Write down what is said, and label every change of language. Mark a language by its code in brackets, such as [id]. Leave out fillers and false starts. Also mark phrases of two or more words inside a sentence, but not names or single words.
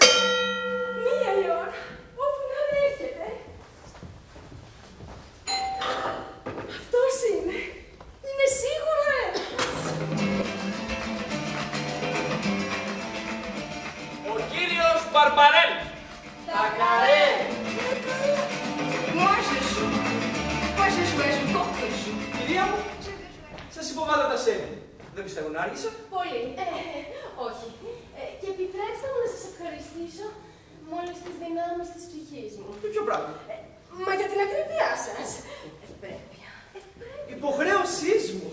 [el] 1 η ώρα, όπου να έρχεται. Αυτός είναι. Είναι σίγουρα ένας. Ο κύριος Μπαρμπαρέλ. Τακαρέλ. [fr] Moi je joue. Moi je joue, je compte que je joue. [el] Κυρία μου, σας υποβάλλω τα σέλη. Δεν πιστεύω να άργησα. Πολύ. Όχι. Και επιτρέψτε μου να σας ευχαριστήσω με όλες τις δυνάμεις της ψυχής μου. Και ποιο πράγμα? Μα για την ακρίβειά σας. Ευπρέπεια. Υποχρέωσή μου.